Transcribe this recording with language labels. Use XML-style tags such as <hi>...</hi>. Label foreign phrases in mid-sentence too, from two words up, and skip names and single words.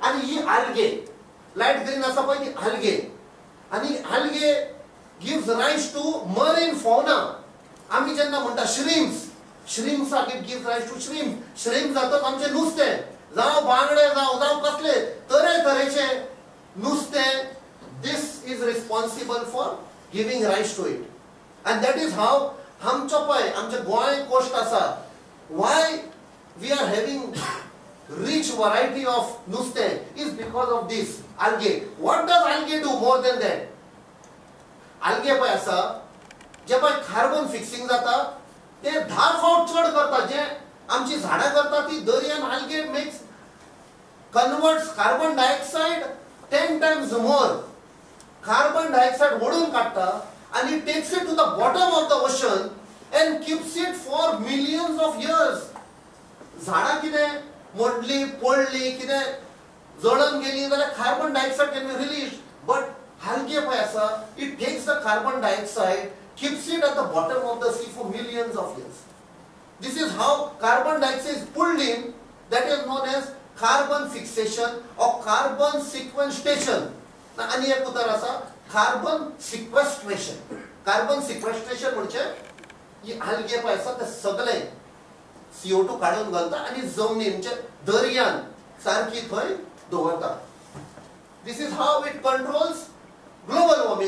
<kok>आनी ही</kok> <en>algae light green</en> <kok>आसा पळय ती</kok> <en>algae. आनी algae gives rise to marine fauna.</en> <kok>आमी जेन्ना म्हणटा श्रिम्प्साक</kok> <en>it gives rise to shrimp.</en> <kok>श्रिम्प जातात आमचे नुस्तें, जावं बांगडे जावं कसले तरेतरेचे नुस्तें.</kok> <en>this is responsible for giving rise to it. and that is how</en> <kok>आमचो पळय आमचे गोंय कोस्ट आसा,</kok> <en>why we are having rich variety of nuste is because of this algae. What does algae do more than that?</en> <kok>Algae पळय आसा जे पळय</kok> <en>carbon fixing</en> <kok>जाता ते 10 फावट चड करता. जे आमची झाडां करता ती दर्यान</kok> <en>algae makes converts carbon dioxide 10 times more. Carbon dioxide</en> <kok>ओढून काढता</kok> <en>and it takes it to the bottom of the ocean and keeps it for millions of years.</en> <kok>झाडां कितें मोडली पडली कितें जळून गेली जाल्यार</kok> <en>carbon dioxide can be release.</en> <kok>बट algae पळय आसा,</kok> <en>it takes the carbon dioxide, keeps it at the bottom of the sea for millions of years. This is how carbon dioxide is pulled in. That is known as carbon fixation or carbon sequestration.</en> <kok>आणि एक उतर आसा</kok> <en>carbon sequestration. carbon sequestration</en> <kok>म्हणजे ही algae पळय आसा ते सगळे CO2 काढून घालता आणि जमनीन म्हणजे दर्यान सारखी थंय दवरता.</kok> <en>this is how it controls global warming.</en>